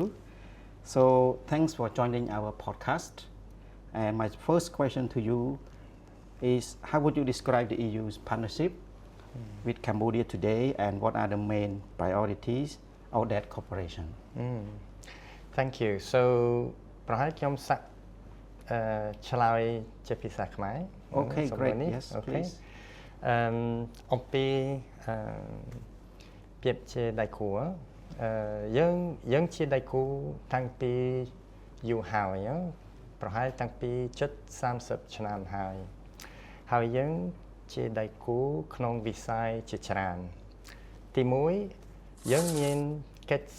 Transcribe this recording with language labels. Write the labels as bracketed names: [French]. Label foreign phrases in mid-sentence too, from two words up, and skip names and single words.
[English] So thanks for joining our podcast. And my first question to you is how would you describe the EU's partnership with Cambodia today and what are the main priorities of that cooperation? Thank you. So [Khmer] ប្រហែលខ្ញុំសាក់ឆ្លើយជាភាសាខ្មែរ [English] Okay, great. Yes, please. [Khmer] អំពីភាពជាដៃគូយើងជាដៃគូតាំងពីយូរហើយប្រហែលតាំងពីជិត30 ឆ្នាំហើយយើងជាដៃគូក្នុងវិស័យជាច្រើនទី1យើងមានកិច្ចស